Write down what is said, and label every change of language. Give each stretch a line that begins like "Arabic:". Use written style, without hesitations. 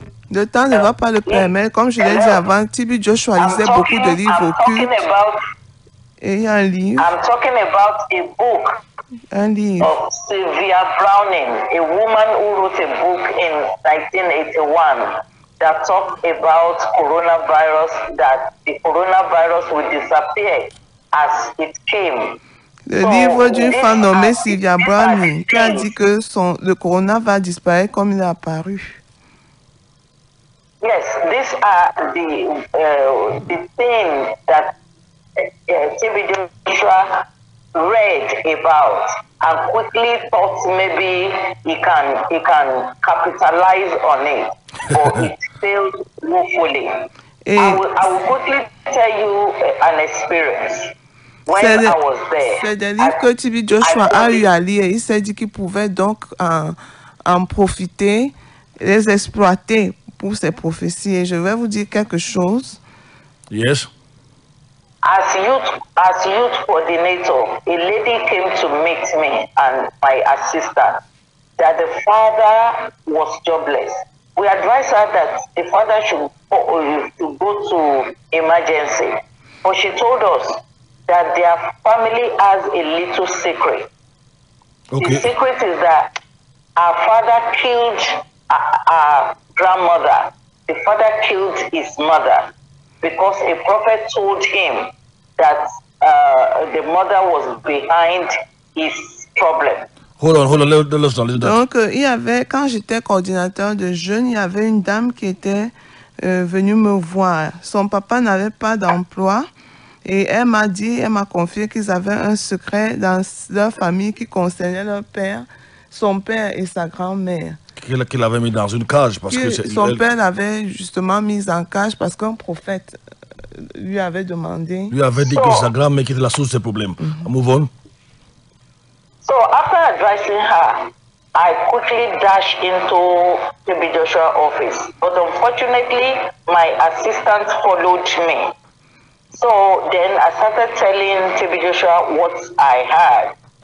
French: Le temps ne va pas le permettre. Comme je l'ai dit avant, TB Joshua lisait beaucoup de livres occultes. Et il y a un livre.
English: I'm talking about a book of Sylvia Browning, a woman who wrote a book in 1981 that talked about coronavirus, that the coronavirus will disappear as it came.
French: Le livre d'une femme nommée Sylvia Browning qui a dit que le corona va disparaître comme il est apparu.
English: Yes, these are the things that TB Joshua read about and quickly thought maybe he can capitalize on it, but it failed woefully. I will quickly tell you an experience. When I was there,
French: c'est des livres que TB Joshua a eu à lire. Il s'est dit qu'il pouvait donc en profiter, les exploiter pour ses prophéties. Et je vais vous dire quelque chose.
English: Yes. As youth coordinator, a lady came to meet me and my assistant that the father was jobless. We advised her that the father should go to emergency, but she told us that their family has a little secret. Okay. The secret is that our father killed our grandmother. The father killed his mother because a prophet told him that the mother was behind his problem. Hold on, let's not.
French: Donc, il y avait, quand j'étais coordinateur de jeunes, il y avait une dame qui était venue me voir. Son papa n'avait pas d'emploi et elle m'a confié qu'ils avaient un secret dans leur famille qui concernait leur père, son père et sa grand-mère. Qu'il avait mis dans une cage parce que son père l'avait justement mis en cage parce qu'un prophète lui avait demandé. Lui avait dit que sa grand-mère était la source de ses problèmes.
English: Move on. So after advising her, I quickly dashed into TB Joshua's office. But unfortunately, my assistant followed me. So then I started telling TB Joshua what I had.